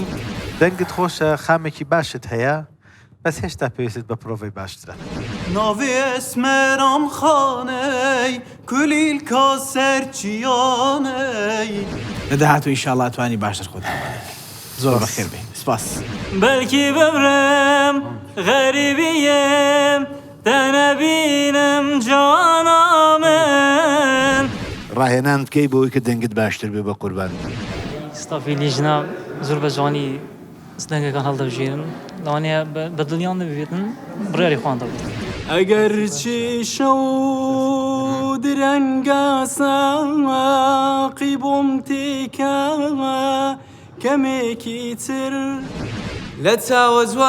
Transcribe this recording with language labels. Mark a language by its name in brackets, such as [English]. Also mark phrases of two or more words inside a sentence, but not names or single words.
[Central Kurdish] دەنگت خۆشە خامێکی باشت هەیە بەس هێشتا پێویستت بە پرۆڤی باشترە ناوی ئەسمێرام خانەی کولیلکا سەرچیانەی لە داهاتوو ئینشاڵڵا توانی باشتر خۆت زۆر بەخێر بێ سپاس بەلکی ببرم غەریبیم دەنەبینم جانا من ڕاهێنان بکەی بۆی کە دەنگت باشتر بێ بە قوربان ستافی لیژنا زۆر بە جوانی سنەگەکان هەڵدەبژێرن لەوانەیە بە دڵیان نەبێتن بڕیاری خوان دەبێت ئەگەر چی شەو درەنگە ساقی بۆم تێکەوە کەمێکی تر لە چاوە